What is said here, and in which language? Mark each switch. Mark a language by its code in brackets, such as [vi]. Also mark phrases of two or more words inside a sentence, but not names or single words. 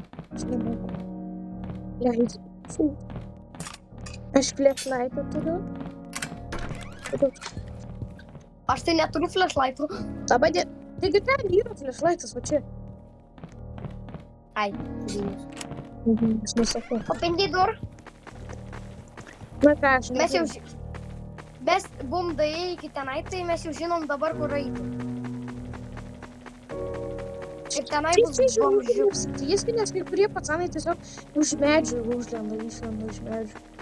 [lt] Aš nemoku. Leidžiu. Aš flashlightą turiu. Aš tai neturiu flashlightų. Taigi ten yra flashlightas, va čia. Ai, Aš nesakau. [en] open the door. [lt] Na ką, aš Mes jau nežinau. mes buvom daėję iki tenai, tai mes jau žinom dabar, kur eiti. Ir tenai bus bomžių. Jisgi, nes kai kurie pacanai tiesiog už medžių išlenda iš medžių.